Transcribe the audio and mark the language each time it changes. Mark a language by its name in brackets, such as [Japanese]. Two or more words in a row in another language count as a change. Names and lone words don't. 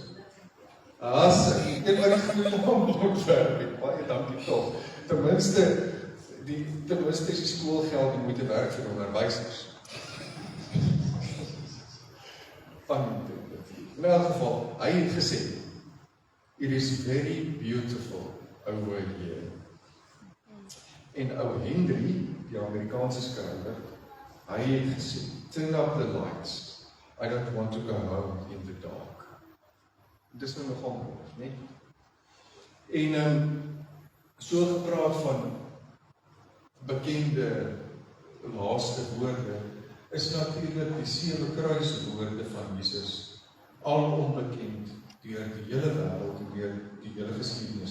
[Afrikaans] Een wat die goeie naam ontwerp. Baie dankie tog. Ten minste is die skoolgeld die moeite werk vir onderwysers. In elk geval, hy het gesê, [English] "It is very beautiful over here." [Afrikaans] En ou Henry, die Amerikaanse skrywer, hy het gesê, [English] "Turn up the lights. I don't want to go home in the dark." [Afrikaans] Dis nou nogal mooi, né? En so gepraat van bekende laaste woorde, is natuurlik die 7 kruiswoorde van Jesus, al onbekend deur die hele wêreld en deur die hele geskiedenis.